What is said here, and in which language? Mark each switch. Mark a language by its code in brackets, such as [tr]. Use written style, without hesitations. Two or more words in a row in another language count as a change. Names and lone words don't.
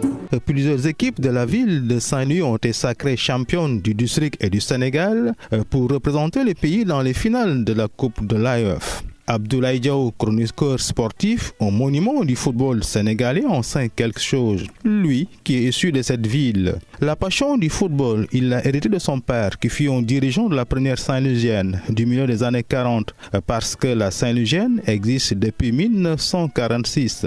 [fr] plusieurs équipes de la ville de Saint-Louis ont été sacrées championnes du district et du Sénégal pour représenter le pays dans les finales de la Coupe de l'AEF. Abdoulaye Diaw, chroniqueur sportif au monument du football sénégalais, en sait quelque chose. Lui, qui est issu de cette ville. La passion du football, il l'a hérité de son père, qui fut un dirigeant de la première Saint-Louisienne du milieu des années 40, parce que la Saint-Louisienne existe depuis 1946.